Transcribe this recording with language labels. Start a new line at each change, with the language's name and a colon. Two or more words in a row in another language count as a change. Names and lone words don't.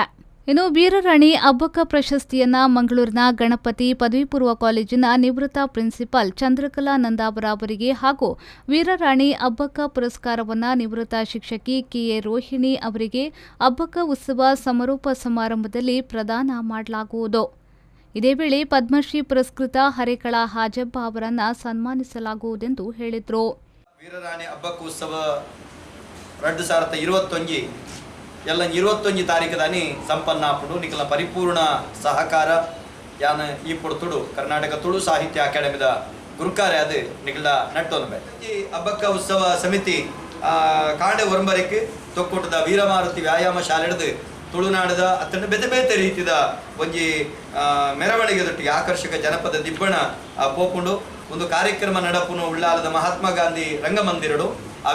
Kannada: ಇನ್ನು ವೀರರಾಣಿ ಅಬ್ಬಕ್ಕ ಪ್ರಶಸ್ತಿಯನ್ನ ಮಂಗಳೂರಿನ ಗಣಪತಿ ಪದವಿ ಪೂರ್ವ ಕಾಲೇಜಿನ ನಿವೃತ್ತ ಪ್ರಿನ್ಸಿಪಾಲ್ ಚಂದ್ರಕಲಾ ನಂದಾವರ ಅವರಿಗೆ ಹಾಗೂ ವೀರರಾಣಿ ಅಬ್ಬಕ್ಕ ಪುರಸ್ಕಾರವನ್ನು ನಿವೃತ್ತ ಶಿಕ್ಷಕಿ ಕೆಎ ರೋಹಿಣಿ ಅವರಿಗೆ ಅಬ್ಬಕ್ಕ ಉತ್ಸವ ಸಮಾರೋಪ ಸಮಾರಂಭದಲ್ಲಿ ಪ್ರದಾನ ಮಾಡಲಾಗುವುದು. ಇದೇ ವೇಳೆ ಪದ್ಮಶ್ರೀ ಪುರಸ್ಕೃತ ಹರೇಕಳ ಹಾಜಬ್ಬ ಅವರನ್ನು ಸನ್ಮಾನಿಸಲಾಗುವುದೆಂದು ಹೇಳಿದರು.
Tulu: ವೀರರಾಣಿ ಅಬ್ಬಕ್ಕ ಉತ್ಸವ 2021 ಎಲ್ಲ 21 ತಾರೀಕದಾನಿ ಸಂಪನ್ನಾಪುಡು ನಿಖಲ ಪರಿಪೂರ್ಣ ಸಹಕಾರ ಯಾನ ಈ ತುಳು ಕರ್ನಾಟಕ ತುಳು ಸಾಹಿತ್ಯ ಅಕಾಡೆಮಿದ ಗುರುಕಾರ್ಯ ಅದು ನಿಖಲ ನಟ್ಟೊಂದು ಈ ಅಬ್ಬಕ್ಕ ಉತ್ಸವ ಸಮಿತಿ ಕಾಂಡೆ ಒರಂಬರಿಕೆ ತೊಕ್ಕೊಟ್ಟದ ವೀರಮಾರುತಿ ವ್ಯಾಯಾಮ ಶಾಲೆಡ್ದು ತುಳುನಾಡದ ಅತ್ತಂಡ ಬೇತೆ ಬೇತೆ ರೀತಿಯ ಒಂಜಿ ಮೆರವಣಿಗೆದೊಟ್ಟಿಗೆ ಆಕರ್ಷಕ ಜನಪದ ದಿಬ್ಬಣ ಪೋಪುಂಡು ಒಂದು ಕಾರ್ಯಕ್ರಮ ನಡಪುನು ಉಳ್ಳಾಲದ ಮಹಾತ್ಮ ಗಾಂಧಿ ರಂಗಮಂದಿರಡು ಆ